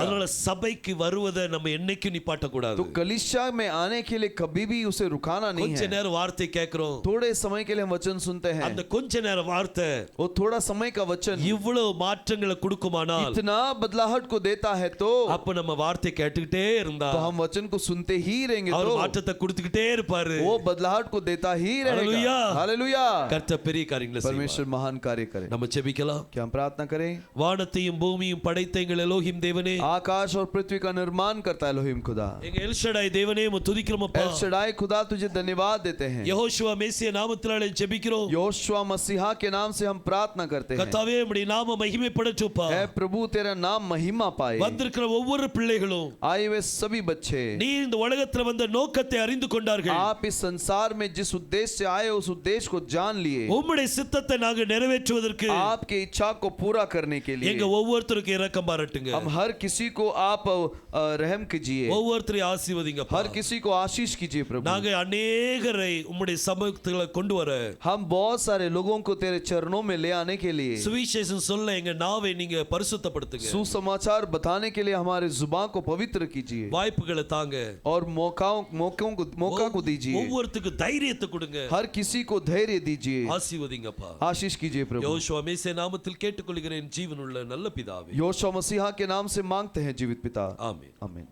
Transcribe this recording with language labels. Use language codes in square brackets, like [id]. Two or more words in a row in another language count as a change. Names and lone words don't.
[ta] அதனால சபைக்கு வருவதை நம்ம என்னைக்கும் நிப்பாட்ட கூடாது. [hi] तो कलीसिया में आने के लिए कभी भी उसे रुकाना नहीं [ta] கொஞ்ச [hi] है. [ta] நேரம் வார்த்தை கேட்கிறோம், [hi] थोड़े समय के लिए हम वचन सुनते हैं, [ta] அந்த கொஞ்ச நேரம் வார்த்தை [hi] वो थोड़ा समय का वचन [ta] இவ்வளவு மாற்றங்களை கொடுக்குமானால், [hi] इतना बदलाहट को देता है तो [ta] அப்ப நம்ம வார்த்தை கேட்டுக்கிட்டே இருந்தா [hi] हम वचन को सुनते ही रहेंगे, [ta] அவர் [hi] तो [ta] மாற்றத்தை கொடுத்துக்கிட்டே இருப்பாரு. [hi] वो बदलाहट को देता ही रहेगा. हालेलुया. हालेलुया. [ta] கர்த்தர் பெரிய காரியங்களை செய்வார். [hi] परमेश्वर महान कार्य करे. [ta] நம்ம ஜெபிக்கலாம். [hi] क्या हम प्रार्थना करें? [ta] வானத்தையும் பூமியும் படைத்த எங்கள் எலோஹிம் தேவனே, [hi] आकाश और पृथ्वी का निर्माण करता है एलोहिम खुदा. [ta] எங்க எல்ஷடாய் தேவனே உம்மை துதிக்கிறோமப்பா. [hi] एल शडाई खुदा तुझे धन्यवाद देते हैं. [ta] யெகோஷுவா மேசியா நாமத்தினாலே ஜெபிக்கிறோம். [hi] योशुआ मसीहा के नाम से हम प्रार्थना करते हैं. [ta] கர்த்தாவே உம்முடைய நாம மகிமைப்படட்டுப்பா. [hi] है प्रभु तेरा नाम महिमा पाए. [ta] வந்திருக்கிற ஒவ்வொரு பிள்ளைகளும் [hi] आए हुए सभी बच्चे [ta] நீ இந்த உலகத்துல வந்த நோக்கத்தை அறிந்து கொண்டார்கள். [hi] आप इस संसार में जिस उद्देश्य से आए उस उद्देश्य को जान लिए. [ta] உம்முடைய சித்தத்தை நாங்க நிறைவேற்றுவதற்கு [hi] आपके इच्छा को पूरा करने के लिए [ta] எங்க ஒவ்வொருத்தருக்கு இரக்கம் பாராட்டுங்க. [hi] हम हर किसी को आप रहम कीजिए. [ta] ஒவ்வொருத்தரையும் ஆசீர்வதிங்கப்பா. [hi] हर किसी को आशीष कीजिए प्रभु. [ta] நாங்க अनेகரை உம்முடைய சமூகத்துல கொண்டு வர, [hi] हम बहुत सारे लोगों को तेरे चरणों में ले आने के लिए, [ta] சுவிசேஷம் சொல்ல எங்க நாவை நீங்க பரிசுத்தப்படுத்துங்க. [hi] सुसमाचार बताने के लिए हमारे जुबान को पवित्र कीजिए [ta] வாய்ப்புகளை தாங்க. [hi] और मौका को दीजिए. [ta] ஒவ்வொருத்துக்கு தைரியத்தை கொடுங்க. [hi] हर किसी को धैर्य दीजिए. [ta] ஆசீர்வதிங்கப்பா. [hi] आशीष कीजिए प्रभु. [ta] யோசுவா மேசியா நாமத்தில் கேட்டுக்கொள்கிறேன் ஜீவனுள்ள நல்ல பிதாவே. [hi] योशुआ मसीहा के नाम से मांगते हैं जीवित पिता. [ta] ஆமென். [hi] आमीन.